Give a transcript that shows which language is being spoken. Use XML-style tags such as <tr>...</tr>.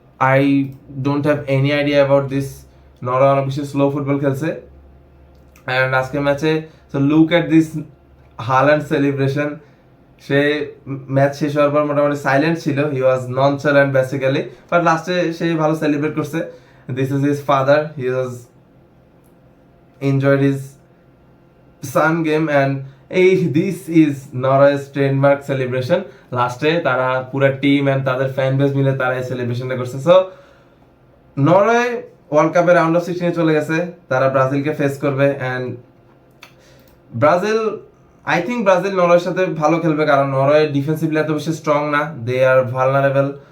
<en>I don't have any idea about this.</en> <bn>Norway অনেক বেশি slow football খেলছে।</bn> <en>and</en> <bn>আজকের ম্যাচে</bn> <en>So look at this Haaland celebration.</en> <bn>Say match শেষ হওয়ার পর মোটামুটি সাইলেন্ট ছিল,</bn> <en>he was nonchalant basically,</en> <bn>বাট লাস্টে সে ভালো সেলিব্রেট করছে।</bn> <en>This is his father, he was enjoyed his son game, and this is Norway's trademark celebration.</en> <bn>লাস্টে তারা পুরো টিম এন্ড তাদের ফ্যান বেস মিলে তারা এই সেলিব্রেশনটা করছে। সো নরওয়ে ওয়ার্ল্ড কাপের রাউন্ড অফ 16 চলে গেছে, তারা ব্রাজিলকে ফেস করবে। And Brazil, I think Brazil নরওয়ের সাথে ভালো খেলবে, কারণ নরওয়ে ডিফেন্সিভলি এত বেশি স্ট্রং না,</bn> <en>They are vulnerable.</en>